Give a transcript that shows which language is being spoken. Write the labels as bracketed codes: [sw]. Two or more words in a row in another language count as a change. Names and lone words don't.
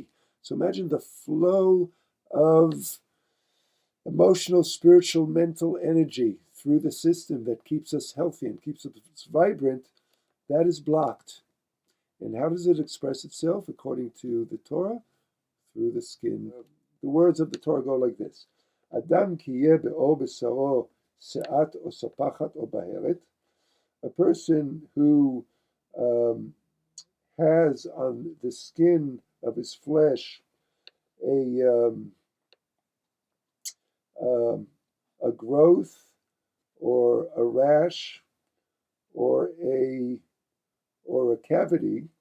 [en] So imagine the flow of emotional, spiritual, mental energy through the system that keeps us healthy and keeps us vibrant. That is blocked. And how does it express itself according to the Torah? Through the skin. The words of the Torah go like this: [he] אדם כי יהיה בעור בשרו שאת או ספחת או בהרת. [en] A person who has on the skin of his flesh a growth or a rash or a cavity,